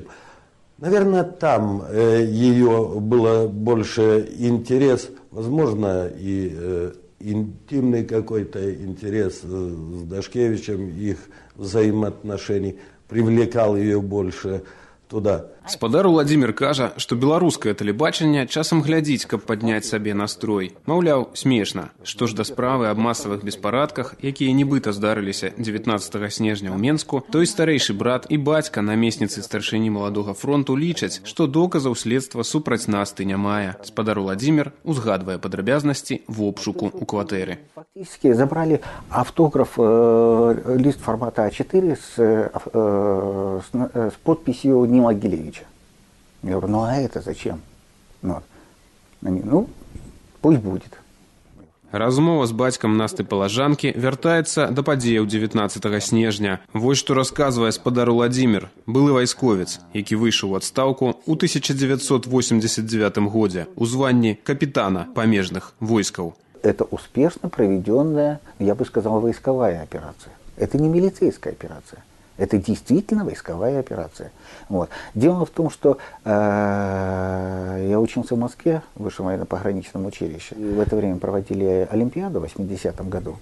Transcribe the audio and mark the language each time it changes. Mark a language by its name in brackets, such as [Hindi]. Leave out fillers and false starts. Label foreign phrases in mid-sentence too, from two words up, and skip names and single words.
[Russian] Наверное, там ее было больше интерес, возможно, и интимный какой-то интерес с Дашкевичем, их взаимоотношений привлекал ее больше туда. [Belarusian] Спадар Уладзімір кажа, што беларускае тэлебачанне часам глядзіць, каб падняць сабе настрой. Маўляў, смешна. Што ж да справы аб масавых беспарадках, якія нібыта здарыліся 19 снежня ў Менску, той старэйшы брат і бацька намесніцы старшыні Маладога фронту лічаць, што доказаў следства супраць насты не мае. Спадар Уладзімір узгадвае падрабязнасці в обшуку ў кватэры. [Russian] Фактически забрали автограф, лист формата А4 с подписью Нила Гилевича. Я говорю, ну а это зачем? Вот. Они, ну, пусть будет. [Belarusian] Размова з бацькам Насты Палажанкі вяртаецца да падзеяў 19 снежня. Вось што расказвае спадар Уладзімір, былы вайсковец, які выйшаў у адстаўку ў 1989 годзе у званні капітана памежных войскаў. [Russian] Это успешно проведенная, я бы сказал, войсковая операция. Это не милицейская операция. Это действительно войсковая операция. Вот. Дело в том, что я учился в Москве, в Высшем военно-пограничном училище. И в это время проводили Олимпиаду в 80-м году.